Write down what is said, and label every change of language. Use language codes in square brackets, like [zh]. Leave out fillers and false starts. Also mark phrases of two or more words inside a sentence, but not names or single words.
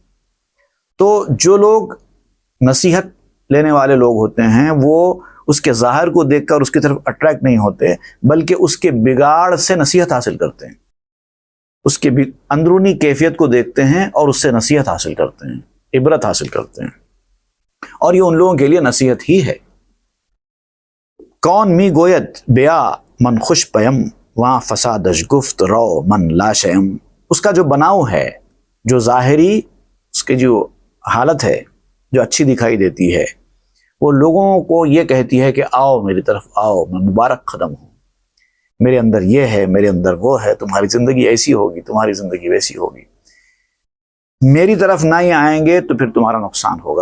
[ur] تو جو لوگ نصیحت لینے والے لوگ ہوتے ہیں، وہ اس کے ظاہر کو دیکھ کر اس کی طرف اٹریکٹ نہیں ہوتے، بلکہ اس کے بگاڑ سے نصیحت حاصل کرتے ہیں، اس کے اندرونی کیفیت کو دیکھتے ہیں اور اس سے نصیحت حاصل کرتے ہیں، عبرت حاصل کرتے ہیں، اور یہ ان لوگوں کے لیے نصیحت ہی ہے۔ [fa] کون می گویت بیا من خوش پیم، وہاں فسادش گفت رو من لاشیم۔ [ur] اس کا جو بناؤ ہے، جو ظاہری اس کی جو حالت ہے، جو اچھی دکھائی دیتی ہے، وہ لوگوں کو یہ کہتی ہے کہ آؤ میری طرف آؤ، میں مبارک قدم ہوں، میرے اندر یہ ہے، میرے اندر وہ ہے، تمہاری زندگی ایسی ہوگی، تمہاری زندگی ویسی ہوگی، میری طرف نہ ہی آئیں گے تو پھر تمہارا نقصان ہوگا۔